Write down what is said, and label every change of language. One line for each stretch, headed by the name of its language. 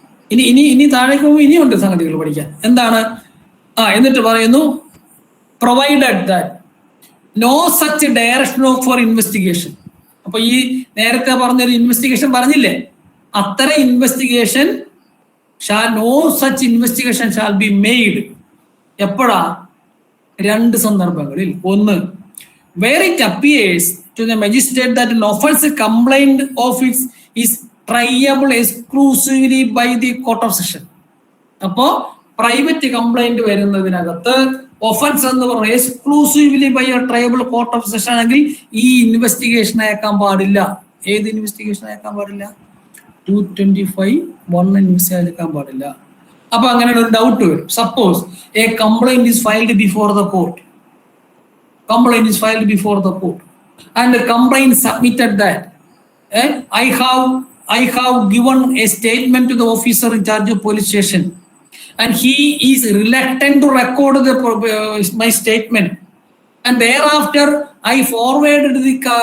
Malayalam: ഇനി താഴേക്ക് പോകുമ്പോൾ ഇനിയുണ്ട് സംഗതികൾ പഠിക്കാൻ. എന്താണ്? എന്നിട്ട് പറയുന്നു
English: Provided that no such direction for investigation.
Malayalam: അപ്പൊ ഈ നേരത്തെ പറഞ്ഞൊരു ഇൻവെസ്റ്റിഗേഷൻ പറഞ്ഞില്ലേ, അത്തരം investigation
English: No such investigation shall be made.
Malayalam: എപ്പോഴാ? 2 സന്ദർഭങ്ങളിൽ.
English: ഒന്ന്, where it appears to the magistrate that an offence complained of it is triable exclusively by the court of session.
Malayalam: അപ്പോ പ്രൈവറ്റ് കംപ്ലൈന്റ് വരുന്നതിനകത്ത് ഒഫൻസ് എന്ന് പറഞ്ഞാൽ exclusively by A tribal court of session ആണെങ്കിൽ ഈ investigation അയക്കാൻ പാടില്ല. ഏത് investigation അയക്കാൻ പാടില്ല? 225(1) ഇൻവെസ്റ്റിഗേഷൻ അയക്കാൻ പാടില്ല. അപ്പൊ അങ്ങനെ ഒരു ഡൗട്ട് വരും.
English: Suppose a complaint is filed before the court. Complaint is filed before the court, and the complaint submitted that I have given a statement to the officer in charge of police station, and he is reluctant to record my statement, and thereafter I forwarded the